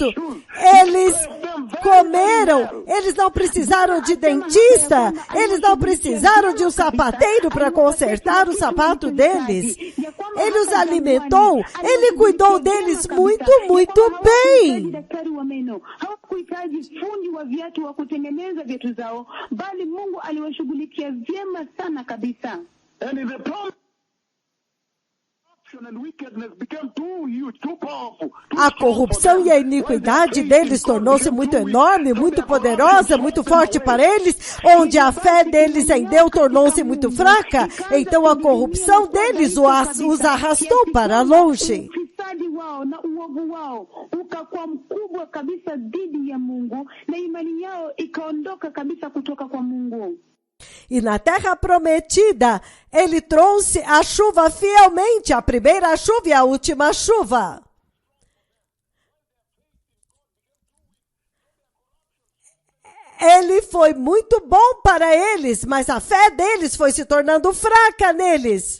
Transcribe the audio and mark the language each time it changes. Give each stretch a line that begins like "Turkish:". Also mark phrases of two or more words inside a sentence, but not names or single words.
Portuguese: Eles comeram. Eles não precisaram de dentista. Eles não precisaram de um sapateiro para consertar o sapato deles. Ele os alimentou. Ele cuidou deles muito, muito bem.
Swahili: Fundi wa viatu wa kutengeneza viatu zao, bali Mungu aliwashughulikia vyema sana kabisa.
Portuguese: A corrupção e a iniquidade deles tornou-se muito enorme, muito poderosa, muito forte para eles, onde a fé deles em Deus tornou-se muito fraca, então a corrupção deles os arrastou para longe.
Swahili: Wao na uovu wao ukakuwa mkubwa kabisa dhidi ya Mungu, na imani yao ikaondoka kabisa kutoka kwa Mungu.
Portuguese: E na terra prometida, Ele trouxe a chuva fielmente, a primeira chuva e a última chuva. Ele foi muito bom para eles, mas a fé deles foi se tornando fraca neles.